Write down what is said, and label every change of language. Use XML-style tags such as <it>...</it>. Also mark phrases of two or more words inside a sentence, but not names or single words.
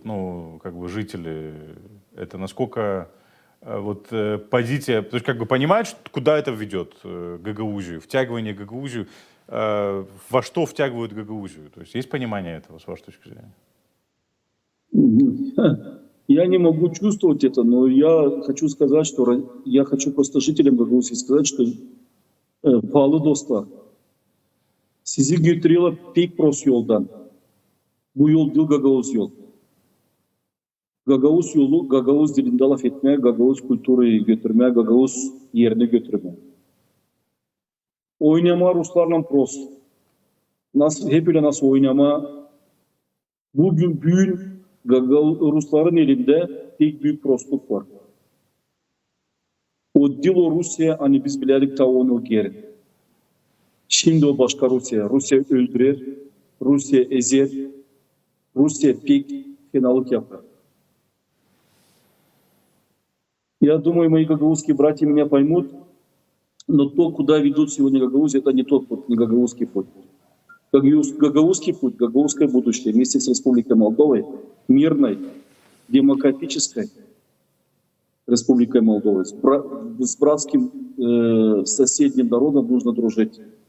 <ru>Ну, жители, это насколько позиция, то есть понимают, куда это ведет Гагаузию, втягивание Гагаузию, во что втягивают Гагаузию? То есть понимание этого, с вашей точки зрения? Я не могу чувствовать это, но я хочу сказать, что я хочу просто жителям Гагаузии сказать, что</ru> <gag>pahalı dostlar, sizi götürüyorlar pek pros yoldan. Bu yol değil Gagavuz yol. Gagavuz yolu, Gagavuz dilinde laf etmeye, Gagavuz kültürü götürmeye, Gagavuz yerine götürmeye. Oynama Ruslarla pros. Hep öyle nasıl oynama. Bugün Rusların elinde tek büyük prostluk var. O dil o Rusya, hani biz biledik ta 10 yıl geri. Şimdi o başka Rusya. Rusya öldürer, Rusya ezer, Rusya pek fenalık yapar.</gag> <ru>Я думаю, мои гагаузские братья меня поймут. Но то, куда ведут сегодня Гагаузию, это не тот путь, не гагаузский путь. Гагаузский путь, гагаузское будущее вместе с Республикой Молдовой, мирной, демократической Республикой Молдовы, с братским соседним народом нужно дружить.</ru>